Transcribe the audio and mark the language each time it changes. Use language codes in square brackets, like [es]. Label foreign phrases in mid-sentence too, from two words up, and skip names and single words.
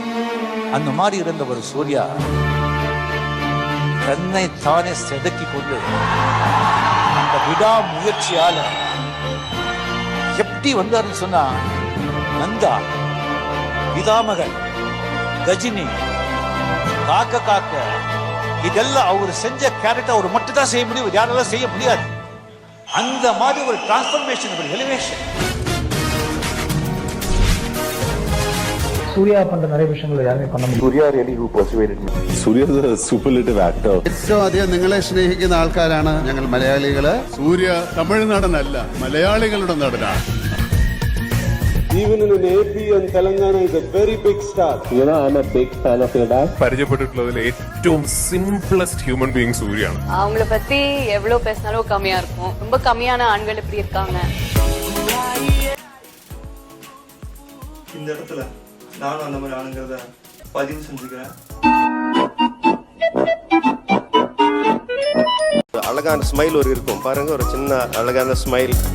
[ta] அந்த மாதிரி இருந்த ஒரு சூர்யா தன்னை தானே செதுக்கி கொண்டு அந்த விடா முயற்சியால எப்படி வந்தாருன்னு சொன்னா, நந்தா, பிதாமகன், கஜினி, காக்க இதெல்லாம் அவர் செஞ்ச கேரக்டர் அவர் மட்டும் தான் செய்ய முடியும், யாராலும் செய்ய முடியாது. அந்த மாதிரி ஒரு டிரான்ஸ்ஃபர்மேஷன், ஒரு எலிவேஷன் சூர்யா பண்ற நிறைய விஷயங்கள் யாருமே பண்ண முடியும். [ml] ഏറ്റവും അധികം നിങ്ങളെ സ്നേഹിക്കുന്ന ആൾക്കാരാണ് ഞങ്ങൾ മലയാളികള്. സൂര്യ തമിഴ് നടനല്ല, മലയാളികളുടെ നടനാണ്. പരിചയപ്പെട്ടിട്ടുള്ളതിൽ ഏറ്റവും [en] simplest human being [ml] സൂര്യാണ്. [ta] அவங்கள பத்தி எவ்வளவு பேசினாலும் கம்மியா இருக்கும். ரொம்ப கம்மியான ஆண்கள் இப்படி இருக்காங்க. இந்த இடத்துல நானும் அந்த மாதிரி ஆளுங்கிறத பதிவு செஞ்சுக்கிறேன். அழகான ஸ்மைல் ஒரு இருக்கும் பாருங்க, ஒரு சின்ன அழகான ஸ்மைல்.